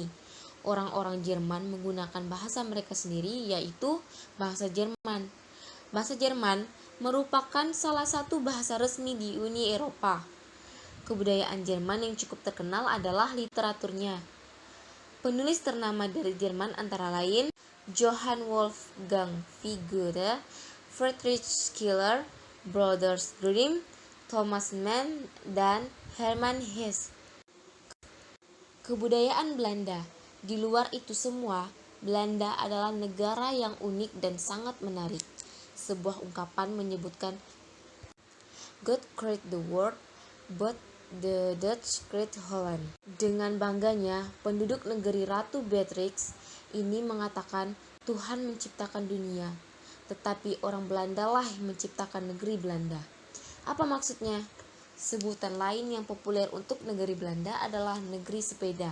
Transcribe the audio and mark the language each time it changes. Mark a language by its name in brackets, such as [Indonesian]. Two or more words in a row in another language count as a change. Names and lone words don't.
[Indonesian] Orang-orang Jerman menggunakan bahasa mereka sendiri, yaitu bahasa Jerman. Bahasa Jerman merupakan salah satu bahasa resmi di Uni Eropa. Kebudayaan Jerman yang cukup terkenal adalah literaturnya. Penulis ternama dari Jerman antara lain Johann Wolfgang Goethe, Friedrich Schiller, Brothers Grimm, Thomas Mann, dan Hermann Hesse. Kebudayaan Belanda. Di luar itu semua, Belanda adalah negara yang unik dan sangat menarik. Sebuah ungkapan menyebutkan [English] God created the world, but the Dutch created Holland. [Indonesian] Dengan bangganya, penduduk negeri Ratu Beatrix ini mengatakan Tuhan menciptakan dunia, tetapi orang Belanda lah yang menciptakan negeri Belanda. Apa maksudnya? Sebutan lain yang populer untuk negeri Belanda adalah negeri sepeda.